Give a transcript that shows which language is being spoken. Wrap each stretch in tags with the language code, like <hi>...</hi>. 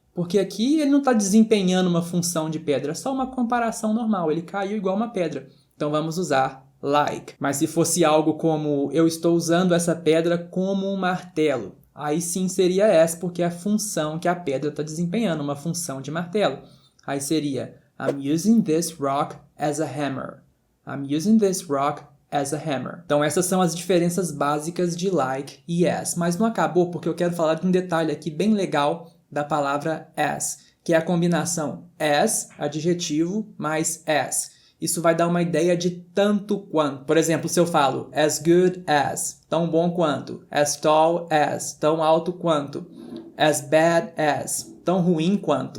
<pt>Porque aqui ele não está desempenhando uma função de pedra. É só uma comparação normal. Ele caiu igual uma pedra. Então vamos usar like. Mas se fosse algo como eu estou usando essa pedra como um martelo, aí sim seria as, porque é a função que a pedra está desempenhando, uma função de martelo.</pt> <en>Aí seria I'm using this rock as a hammer. I'm using this rock as a hammer.</en> <pt>Então essas são as diferenças básicas de like e as. Mas não acabou, porque eu quero falar de um detalhe aqui bem legal da palavra as, que é a combinação as, adjetivo, mais as. isso vai dar uma ideia de tanto quanto. Por exemplo, se eu falo</pt> <en>as good as,</en> <pt>tão bom quanto,</pt> <en>as tall as,</en> <pt>tão alto quanto,</pt> <en>as bad as,</en> <pt>tão ruim quanto.</pt>